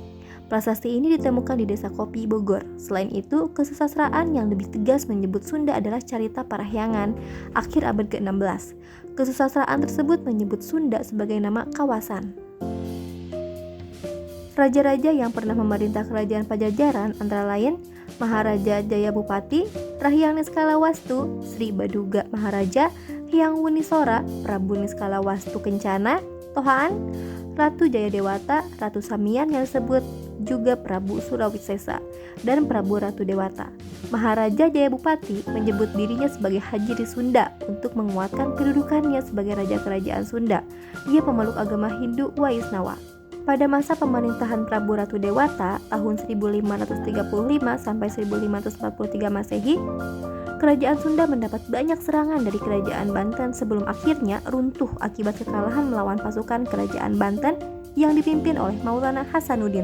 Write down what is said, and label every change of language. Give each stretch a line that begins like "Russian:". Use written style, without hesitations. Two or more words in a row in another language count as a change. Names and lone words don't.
Indonesian: Prasasti ini ditemukan di Desa Kopi, Bogor. Selain itu, kesusastraan yang lebih tegas menyebut Sunda adalah Carita Parahyangan, akhir abad ke-16. Kesusastraan tersebut menyebut Sunda sebagai nama kawasan. Raja-raja yang pernah memerintah Kerajaan Pajajaran antara lain Maharaja Jayabupati, Rahyang Niskalawastu, Sri Baduga Maharaja, Hyang Wunisora, Prabu Niskalawastu Kencana, Tohaan, Ratu Jayadewata, Ratu Samian yang disebut juga Prabu Surawisesa, dan Prabu Ratu Dewata. Maharaja Jayabupati menyebut dirinya sebagai Hajiri Sunda untuk menguatkan kedudukannya sebagai Raja Kerajaan Sunda. Ia pemeluk agama Hindu Waisnawa. Pada masa pemerintahan Prabu Ratu Dewata tahun 1535 sampai 1543 Masehi, Kerajaan Sunda mendapat banyak serangan dari Kerajaan Banten sebelum akhirnya runtuh akibat kekalahan melawan pasukan Kerajaan Banten yang dipimpin oleh Maulana Hasanuddin.